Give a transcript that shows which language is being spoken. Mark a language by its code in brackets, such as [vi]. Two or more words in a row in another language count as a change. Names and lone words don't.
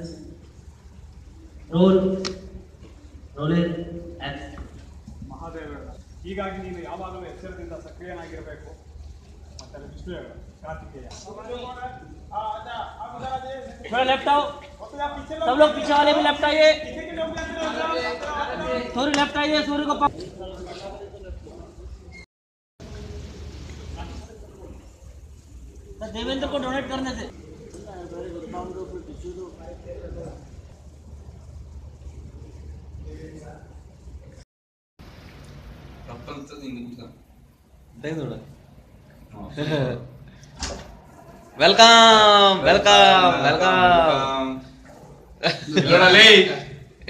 [en] Roll. Rolling. Action. [kn] ಮಹಾದೇವರನ್ನ ಹೀಗಾಗಿ ನೀನು ಯಾವಾಗಲೂ ಎಚ್ಚರದಿಂದ ಸಕ್ರಿಯನಾಗಿರಬೇಕು. ಮತ್ತೆ ವಿಷ್ಣು ಹೇಳು, ಕಾರ್ತಿಕೇಯ. [hi] थोड़ा लेफ्ट आओ, सब लोग पीछे वाले भी लेफ्ट आइए, थोड़ी लेफ्ट आइए, सूर्य को देवेंद्र को डोनेट करने से [en] welcome welcome welcome darling.